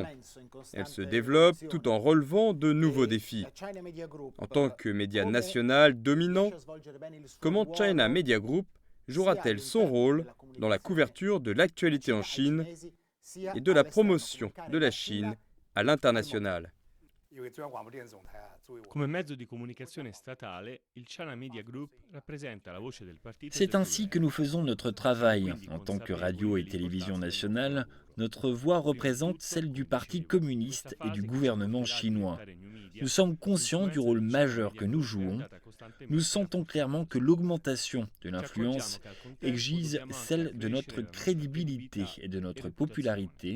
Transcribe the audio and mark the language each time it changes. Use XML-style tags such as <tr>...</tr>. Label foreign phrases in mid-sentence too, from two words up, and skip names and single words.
<fr>Elle se développe tout en relevant de nouveaux défis. En tant que média national dominant, comment China Media Group jouera-t-elle son rôle dans la couverture de l'actualité en Chine et de la promotion de la Chine à l'international?</fr> <it>Come mezzo di comunicazione statale, il China Media Group rappresenta la voce del partito</it> <fr>C'est ainsi que nous faisons notre travail. En tant que radio et télévision nationale, notre voix représente celle du Parti communiste et du gouvernement chinois. Nous sommes conscients du rôle majeur que nous jouons. Nous sentons clairement que l'augmentation de l'influence exige celle de notre crédibilité et de notre popularité.</fr>